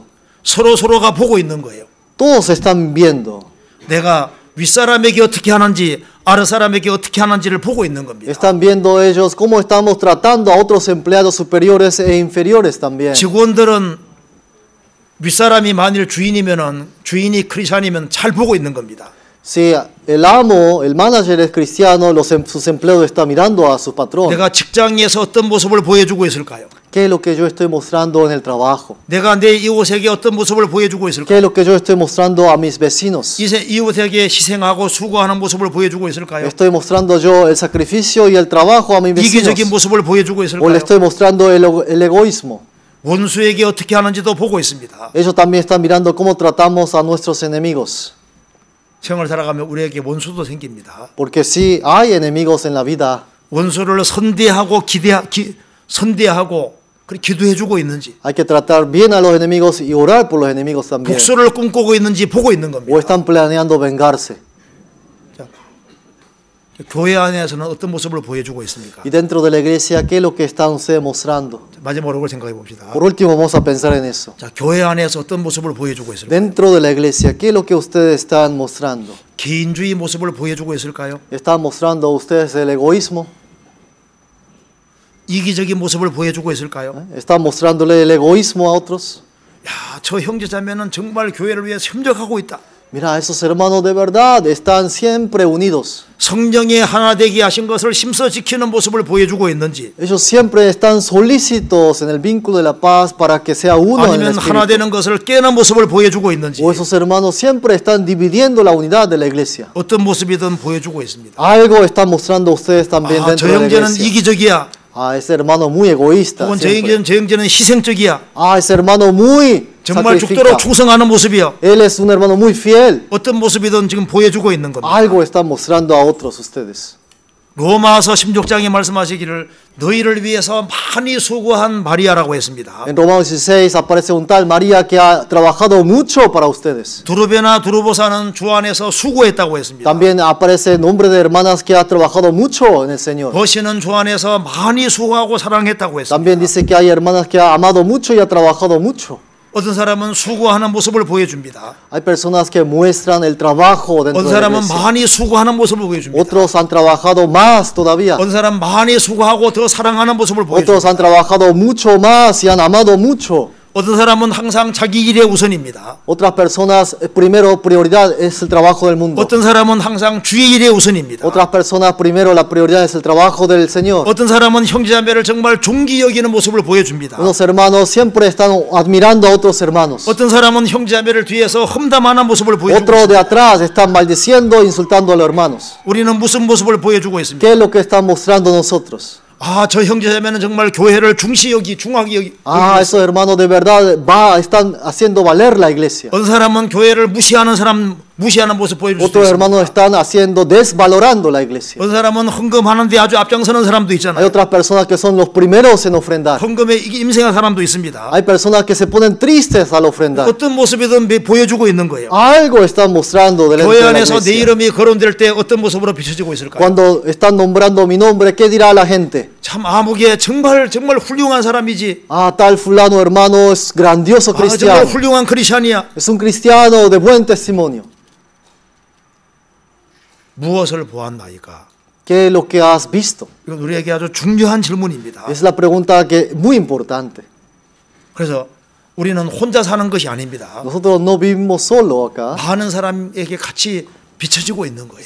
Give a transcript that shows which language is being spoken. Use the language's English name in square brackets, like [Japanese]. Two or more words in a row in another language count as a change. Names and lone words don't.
[Korean] 서로가 보고 있는 거예요. [Spanish] Todos están viendo. [Korean] 내가 윗사람에게 어떻게 하는지 아랫사람에게 어떻게 하는지를 보고 있는 겁니다. [Spanish] Están viendo ellos cómo estamos tratando a otros empleados superiores e inferiores también. [Korean] 직원들은 윗사람이 만일 주인이면은 주인이 크리스찬이면 잘 보고 있는 겁니다. [Spanish] Si el amo, el manager es cristiano, sus empleados están mirando a su patrón. [Korean] 내가 직장에서 어떤 모습을 보여주고 있을까요? [Spanish] ¿Qué es lo que yo estoy mostrando en el trabajo? [Korean] 내가 내 이웃에게 어떤 모습을 보여주고 [Spanish] ¿Qué [Korean] 있을까요? [Spanish] es lo que yo estoy mostrando a mis vecinos? [Korean] 이웃에게 희생하고 수고하는 모습을 보여주고 있을까요? [Spanish] ¿Estoy mostrando yo el sacrificio y el trabajo a mis vecinos? [Korean] 이기적인 모습을 보여주고 [Spanish] ¿O le [Korean] 있을까요? [Spanish] estoy mostrando el egoísmo? [Korean] 원수에게 어떻게 하는지도 보고 있습니다. [Spanish] Ellos también están mirando cómo tratamos a nuestros enemigos. [Korean] 생을 살아가면 우리에게 원수도 생깁니다. [Spanish] Porque sí hay enemigos en la vida. [Korean] 원수를 선대하고 선대하고 기도해주고 있는지, [Spanish] Hay que tratar bien a los enemigos y orar por los enemigos también. [Korean] 복수를 꿈꾸고 있는지 보고 있는 [Spanish] O [Korean] 겁니다. [Spanish] están planeando vengarse. [Korean] 교회 안에서는 어떤 모습을 보여주고 있습니까? [Spanish] Y dentro de la iglesia, ¿qué es lo que están ustedes mostrando? [Korean] 마지막으로 그걸 생각해 봅시다. [Spanish] Por último, vamos a pensar en eso. [Korean] 자, 교회 안에서 어떤 모습을 보여주고 있을까요? [Spanish] Dentro de la iglesia, ¿qué es lo que ustedes están mostrando? [Korean] 개인주의 모습을 보여주고 있을까요? [Spanish] ¿Están mostrando ustedes el egoísmo? [Korean] 이기적인 모습을 보여주고 있을까요? [Spanish] ¿Están mostrándole el egoísmo a otros? [Korean] 야, 저 형제자매는 정말 교회를 위해 협력하고 있다. [Spanish] Mira, esos hermanos de verdad están siempre unidos. [Korean] 성령의 하나 되게 하신 것을 힘써 지키는 모습을 보여주고 있는지, [Spanish] Ellos siempre están solícitos en el vínculo de la paz para que sea uno en el [Korean] 아니면 하나 [Spanish] espíritu. [Korean] 되는 것을 깨는 모습을 보여주고 있는지, [Spanish] O esos hermanos siempre están dividiendo la unidad de la iglesia. [Korean] 어떤 모습이든 보여주고 있습니다. [Spanish] Algo están mostrando ustedes también [Korean] 아, 저 [Spanish] dentro de la [Korean] 형제는 [Spanish] iglesia. [Korean] 이기적이야. [Spanish] Ah, ese hermano muy egoísta. [Korean] 혹은 저 [Spanish] siempre. [Korean] 형제는 희생적이야. [Spanish] Ah, ese hermano muy [Korean] 정말 [Spanish] sacrifica. [Korean] 죽도록 충성하는 모습이요. [Spanish] Él es un hermano muy fiel. [Korean] 어떤 모습이든 지금 보여주고 있는 겁니다. [Spanish] Algo están mostrando a otros ustedes. [Korean] 로마서 16장에 말씀하시기를 너희를 위해서 많이 수고한 마리아라고 했습니다. [Spanish] En Romanos 16 aparece un tal María que ha trabajado mucho para ustedes. [Korean] 두루베나 두루보사는 주 안에서 수고했다고 했습니다. [Spanish] También aparece el nombre de hermanas que ha trabajado mucho en el Señor. [Korean] 버시는 주 안에서 많이 수고하고 사랑했다고 했습니다. [Spanish] También dice que hay hermanas que ha amado mucho y ha trabajado mucho. [Korean] 어떤 사람은 수고하는 모습을 보여줍니다. [Spanish] Hay personas que muestran el trabajo dentro [Korean] 어떤 [Spanish] de la [Korean] 사람은 [Spanish] iglesia. [Korean] 많이 수고하는 모습을 보여줍니다. [Spanish] Otros han trabajado más todavía. [Korean] 어떤 사람은 많이 수고하고 더 사랑하는 모습을 [Spanish] Otros [Korean] 보여줍니다. [Spanish] han trabajado mucho más y han amado mucho. [Korean] 어떤 사람은 항상 자기 일의 우선입니다. [Spanish] Otras personas, primero prioridad es el trabajo del mundo. [Korean] 어떤 사람은 항상 주의 일의 우선입니다. [Spanish] Otras personas, primero la prioridad es el trabajo del Señor. [Korean] 어떤 사람은 형제자매를 정말 존귀 여기는 모습을 보여줍니다. [Spanish] Unos hermanos siempre están admirando a otros hermanos. [Korean] 어떤 사람은 형제자매를 뒤에서 험담하는 모습을 보여주고 [Spanish] Otros de [Korean] 있습니다. [Spanish] atrás están maldiciendo, insultando a los hermanos. [Korean] 우리는 무슨 모습을 보여주고 있습니까? [Spanish] ¿Qué es lo que están mostrando nosotros? [Korean] 아, 저 형제자매는 정말 교회를 중하게 여기. [Spanish] Ah, esos hermanos de verdad están haciendo valer la iglesia. [Korean] 어떤 사람은 교회를 무시하는 모습 보여줄 수 [Spanish] Otros [Korean] 있습니다. [Spanish] hermanos están desvalorando la iglesia. [Korean] 어떤 사람은 헌금하는데 아주 앞장서는 사람도 [Spanish] Hay [Korean] 있잖아요. [Spanish] otras personas que son los primeros en ofrendar. [Korean] 헌금에 임생한 사람도 있습니다. [Spanish] Hay personas que se ponen tristes al ofrendar. [Korean] 어떤 모습이든 보여주고 있는 거예요. [Spanish] Algo están mostrando delante [Korean] 교회 [Spanish] de la [Korean] 안에서 내 [Spanish] iglesia. [Korean] 이름이 거론될 때 어떤 모습으로 비춰지고 있을까요? [Spanish] Cuando están nombrando mi nombre, ¿qué dirá la gente? [Korean] 참 아무개 정말 훌륭한 사람이지. [Spanish] Ah, tal fulano hermano es grandioso [Korean] 아, 정말 [Spanish] cristiano. [Korean] 훌륭한 크리스찬이야. [Spanish] Es un cristiano de buen testimonio. [Korean] 무엇을 보았나이까? [Spanish] ¿Qué es lo que has visto? [Korean] 이건 우리에게 아주 중요한 질문입니다. [Spanish] Es la pregunta que muy importante. [Korean] 그래서 우리는 혼자 사는 것이 아닙니다. [Spanish] Nosotros no vivimos solo acá, [Korean] 많은 사람에게 같이 비춰지고 있는 거예요.